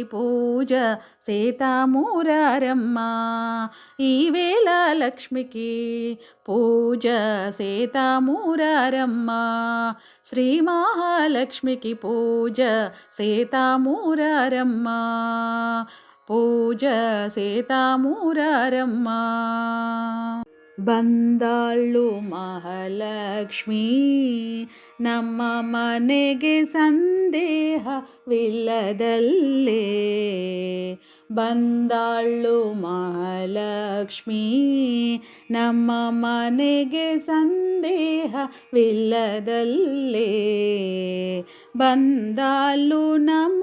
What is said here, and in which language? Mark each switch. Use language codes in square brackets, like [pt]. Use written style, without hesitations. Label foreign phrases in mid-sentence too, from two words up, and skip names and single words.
[te] పూజ సేతామూరారమ్మ ఈవేళ లక్ష్మికి పూజ సేతామూరారమ్మ శ్రీ మహాలక్ష్మికి పూజ సేతామూరారమ్మ పూజ సేతామూరారమ్మ [kn] ಬಂದಾಳು ಮಹಾಲಕ್ಷ್ಮೀ ನಮ್ಮ ಮನೆಗೆ ಸಂದೇಹವಿಲ್ಲದಲ್ಲೇ ಬಂದಾಳು ಮಹಾಲಕ್ಷ್ಮೀ ನಮ್ಮ ಮನೆಗೆ ಸಂದೇಹವಿಲ್ಲದಲ್ಲೇ ಬಂದಾಳು ನಮ್ಮ